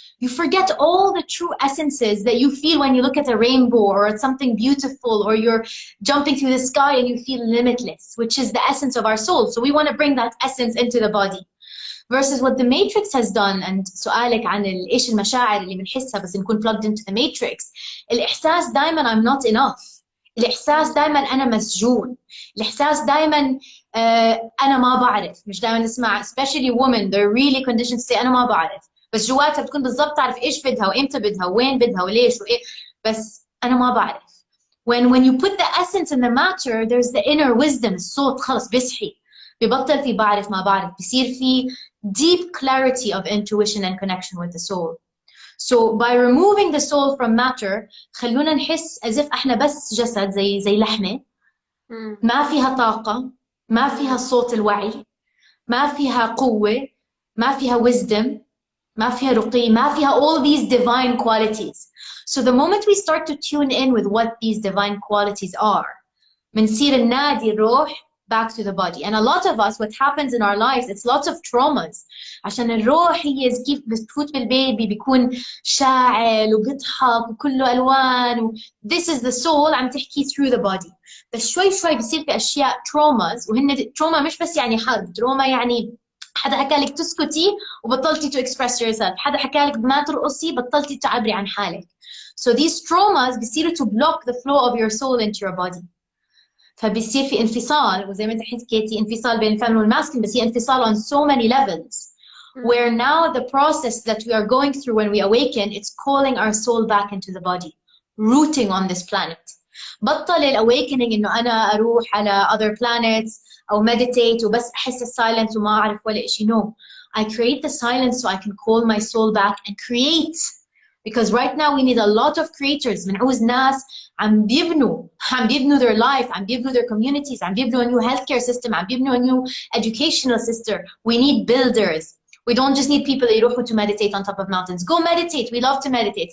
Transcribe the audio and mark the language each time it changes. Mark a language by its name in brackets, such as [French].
[English] You forget all the true essences that you feel when you look at a rainbow or at something beautiful, or you're jumping through the sky and you feel limitless, which is the essence of our soul. So we want to bring that essence into the body. Versus what the matrix has done, and [Arabic] سؤالك عن ايش المشاعر اللي بنحسها بس نكون [English] plugged into the matrix. [Arabic] الإحساس دائما [English] I'm not enough. [Arabic] الإحساس دائما أنا مسجون. الإحساس دائما أنا ما بعرف. مش دائما نسمع especially women, they're really conditioned to say أنا ما بعرف. بس جواتها بتكون بالضبط تعرف إيش بدها وإمتى بدها وين بدها وليش وإيه. بس أنا ما بعرف. [English] When you put the essence in the matter, there's the inner wisdom. [Arabic] الصوت خلص بيصحي. ببطل في بعرف ما بعرف. بيصير في [English] deep clarity of intuition and connection with the soul. So by removing the soul from matter, [Arabic] خلونا نحس [English] as if [Arabic] احنا بس جسد زي لحمة ما فيها طاقة، ما فيها صوت الوعي، ما فيها قوة، ما فيها wisdom، ما فيها رقي، ما فيها [English] all these divine qualities. So the moment we start to tune in with what these divine qualities are, [Arabic] بنصير ننادي الروح [English] back to the body. And a lot of us, what happens in our lives, it's lots of traumas. [Arabic] عشان الروح هي كيف بتفوت بالبيبي بيكون شاعل وبيضحك وكله ألوان [English] this is the soul [Arabic] عم تحكي [English] through the body. [Arabic] بس شوي بيصير في أشياء traumas، وهن trauma مش بس يعني حرب، trauma يعني حدا حكى لك تسكتي وبطلتي [English] to express yourself، [Arabic] حدا حكى لك ما ترقصي بطلتي تعبري عن حالك. [English] So these traumas [Arabic] بيصيروا [English] to block the flow of your soul into your body. [Arabic] فبيصير في انفصال، وزي ما انت حكيتي انفصال بين الفيمينين والماسكلين، بس هي انفصال [English] on so many levels. Where now the process that we are going through when we awaken, it's calling our soul back into the body, rooting on this planet. [Arabic] بطل awakening انه انا اروح على [English] other planets [Arabic] او meditate وبس احس السايلنس وما اعرف ولا شيء. [English] No, I create the silence so I can call my soul back and create. Because right now we need a lot of creators. [Arabic] بنعوز ناس عم بيبنوا [English] their life, [Arabic] عم بيبنوا [English] their communities, عم بيبنوا a new healthcare system, عم بيبنوا a new educational system. We need builders. We don't just need people that [Arabic] يروحوا [English] to meditate on top of mountains. Go meditate. We love to meditate.